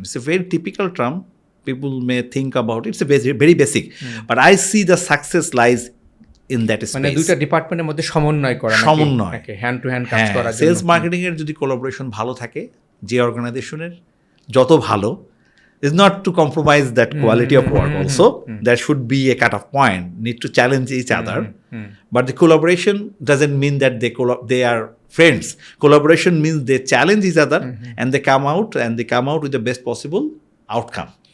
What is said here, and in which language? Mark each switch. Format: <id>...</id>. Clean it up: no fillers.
<en>It's a very typical term. People may think about it. It's a very basic, but I see the success lies in that space.</en> <bn>মানে দুইটা ডিপার্টমেন্টের মধ্যে সমন্বয় করা, hand to hand কাজ করার জন্য। সেলস মার্কেটিং এর যদি কোলাবোরেশন ভালো থাকে, যে অর্গানাইজেশনের যত ভালো,</bn> <en>is not to compromise that quality of work also. There should be a cut-off point, need to challenge each other. But the collaboration doesn't mean that they are friends. Collaboration means they challenge each other and they come out with the best possible outcome.</en>